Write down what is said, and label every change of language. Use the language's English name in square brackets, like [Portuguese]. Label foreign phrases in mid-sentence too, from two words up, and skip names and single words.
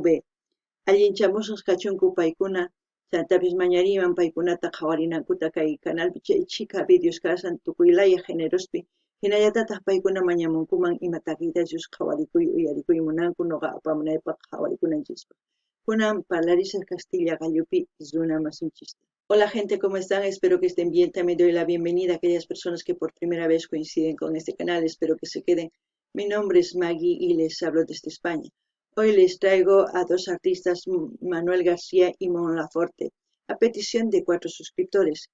[Quechua] Allinchamusaq kachunku paykuna chantapis mañariman paykunata qhawarinankuta kay canalpi chay chika videos kasan tukuylaya generospi hinallatataq paykuna mañamunkuman ima takiytachus qhawarikuy uyarikuy munanku noqa apamunaypaq qhawarikunanchikpaq. Kunan parlarisaq Castilla gallupi runa masinchista. [Spanish] Hola gente, ¿cómo están? Espero que estén bien. También doy la bienvenida a aquellas personas que por primera vez coinciden con este canal. Espero que se queden. Mi nombre es Maggie y les hablo desde España. Hoy les traigo a dos artistas, Manuel García y Mon Laferte, a petición de 4 suscriptores.